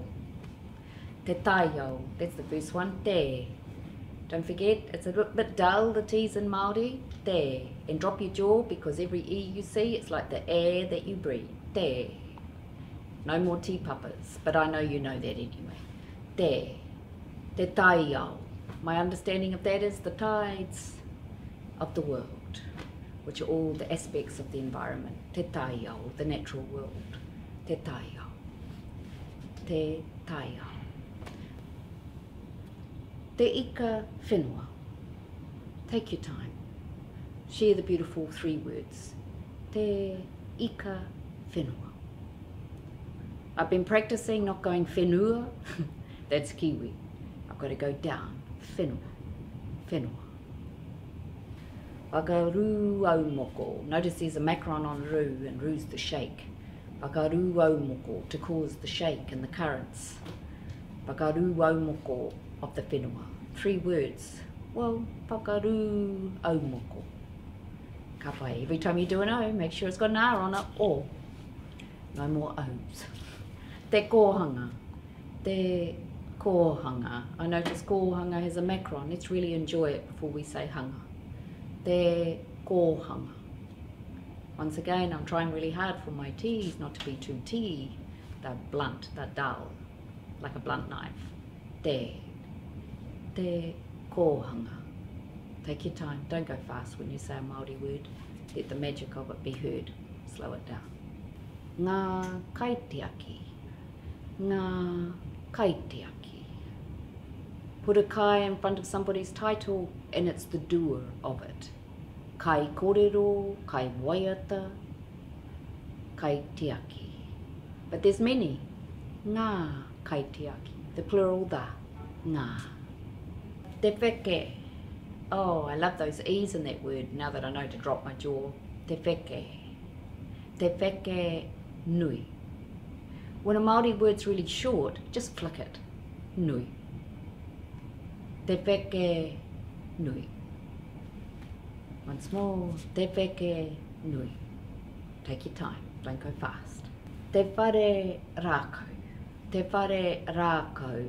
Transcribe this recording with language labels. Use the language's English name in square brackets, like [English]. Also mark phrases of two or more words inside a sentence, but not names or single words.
[Māori] Te Taiao, [English] that's the first one, te. Don't forget, it's a little bit dull, the T's in Māori, te. And drop your jaw, because every E you see, it's like the air that you breathe, te. No more T puppers, but I know you know that anyway. [Māori] Te. Te Taiao. [English] My understanding of that is the tides of the world, which are all the aspects of the environment. [Māori] Te Taiao, [English] the natural world. [Māori] Te Taiao. Te Taiao. Te Ika Whenua. [English] Take your time. Share the beautiful 3 words. [Māori] Te Ika Whenua. [English] I've been practicing not going whenua. That's Kiwi. I've got to go down. [Māori] Whenua. Whenua. Whakarūaumoko. [English] Notice there's a macron on rū, and rū's the shake. Whakarūaumoko, to cause the shake and the currents. Whakarūaumoko of the whenua. 3 words. Well, [Māori] whakarūaumoko. Ka pai. [English] Every time you do an O, make sure it's got an R on it, or no more O's. [Māori] Te Kōhanga. Te Kōhanga. [English] I notice Kōhanga has a macron. Let's really enjoy it before we say hanga. [Māori] Te Kōhanga. [English] Once again, I'm trying really hard for my T's not to be too T. They're blunt, they're dull, like a blunt knife. [Māori] Te Kōhanga. [English] Take your time, don't go fast when you say a Māori word. Let the magic of it be heard. Slow it down. [Māori] Ngā Kaitiaki. Ngā Kaitiaki. [English] Put a kai in front of somebody's title and it's the doer of it. [Māori] Kai kōrero, kai waiata, kaitiaki. [English] But there's many. [Māori] Ngā kaitiaki. [English] The plural da. [Māori] Ngā. Te wheke. [English] Oh, I love those E's in that word now that I know to drop my jaw. [Māori] Te wheke. Te Wheke Nui. [English] When a Māori word's really short, just flick it. [Māori] Nui. Te Wheke Nui. [English] Once more, [Māori] Te Wheke Nui. [English] Take your time, don't go fast. [Māori] Te Whare Rākau. Te Whare Rākau.